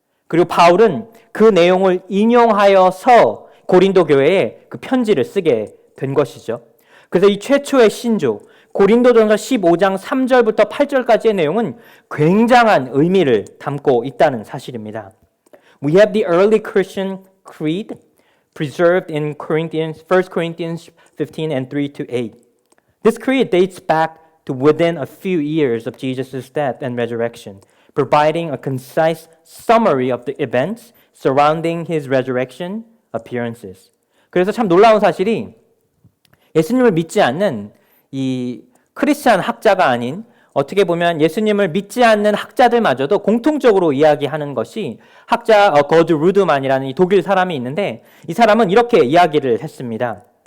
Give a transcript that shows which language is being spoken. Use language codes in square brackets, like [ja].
[ko] 그리고 바울은 그 내용을 인용하여서 고린도 교회에 그 편지를 쓰게 된 것이죠. 그래서 이 최초의 신조, 고린도전서 15장 3절부터 8절까지의 내용은 굉장한 의미를 담고 있다는 사실입니다. [en] We have the early Christian creed preserved in 1 Corinthians 15 and 3 to 8. This creed dates back to within a few years of Jesus' death and resurrection, providing a concise summary of the events surrounding his resurrection appearances. [ko] 그래서 참 놀라운 사실이 예수님을 믿지 않는 이 크리스찬 학자가 아닌 어떻게 보면 예수님을 믿지 않는 학자들마저도 공통적으로 이야기하는 것이 학자 거드 루드만이라는 이 독일 사람이 있는데 이 사람은 이렇게 이야기를 했습니다.